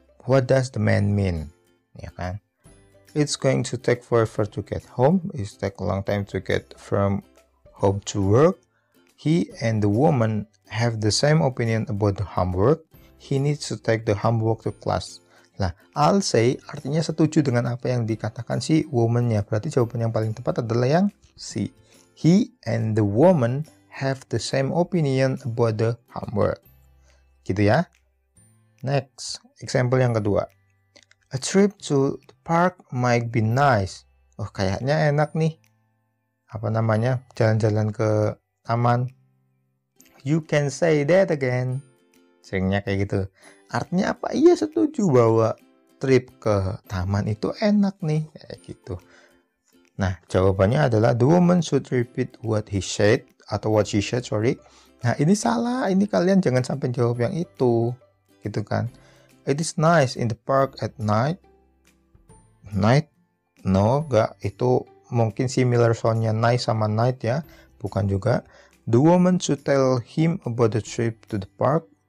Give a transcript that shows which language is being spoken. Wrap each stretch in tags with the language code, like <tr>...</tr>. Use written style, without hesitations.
<en>What does the man mean?</en> <id>Ya kan?</id> <en>It's going to take forever to get home. It's take a long time to get from home to work. He and the woman have the same opinion about the homework. He needs to take the homework to class.</en> <id>Nah,</id> <en>I'll say</en> <id>artinya setuju dengan apa yang dikatakan si woman-nya. Berarti jawaban yang paling tepat adalah yang C.</id> <en>He and the woman have the same opinion about the homework.</en> <id>Gitu ya.</id> <en>Next, example yang kedua. A trip to the park might be nice.</en> <id>Oh, kayaknya enak nih. Apa namanya? Jalan-jalan ke taman.</id> <en>You can say that again.</en> <id>Seringnya kayak gitu. Artinya apa? Iya, setuju bahwa trip ke taman itu enak nih. Kayak gitu. Nah, jawabannya adalah</id> <en>the woman should repeat what he said atau what she said, sorry.</en> <id>Nah, ini salah. Ini kalian jangan sampai jawab yang itu. Gitu kan.</id> <en>It is nice in the park at night. Night? No,</en> <id>enggak. Itu mungkin similar soundnya nice sama night ya. Bukan juga.</id> <en>The woman should tell him about the trip to the park.</en>